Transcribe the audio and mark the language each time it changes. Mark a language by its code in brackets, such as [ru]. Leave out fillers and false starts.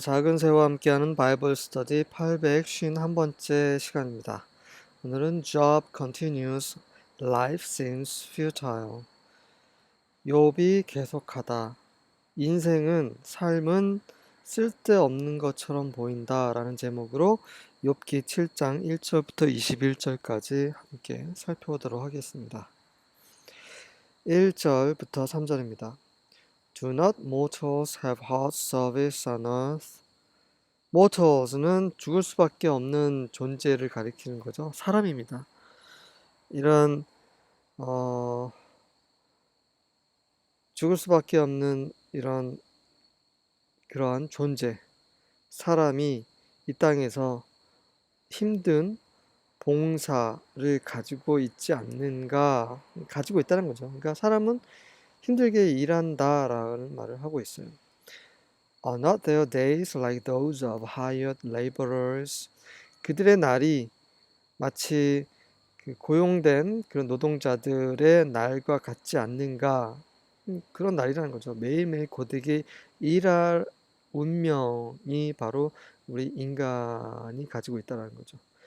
[ko] 작은 새와 함께하는 바이블 스터디 851번째 시간입니다. 오늘은 [en] Job continues, life seems futile. [ko] 욥이 계속하다. 인생은, 삶은 쓸데없는 것처럼 보인다 라는 제목으로 욥기 7장 1절부터 21절까지 함께 살펴보도록 하겠습니다. 1절부터 3절입니다. [en] Do not mortals have hard service on earth? [ko] mortals는 죽을 수밖에 없는 존재를 가리키는 거죠. 사람입니다. 이런 죽을 수밖에 없는 이런 그러한 존재, 사람이 이 땅에서 힘든 봉사를 가지고 있지 않는가, 가지고 있다는 거죠. 그러니까 사람은 힘들게 일한다라는 말을 하고 있어요. [en] Are not their days like those of hired laborers? [ko] 그들의 날이 마치 고용된 그런 노동자들의 날과 같지 않는가, 그런 날이라는 거죠. 매일매일 고되게 일할 운명이 바로 우리 인간이 가지고 있다는 거죠.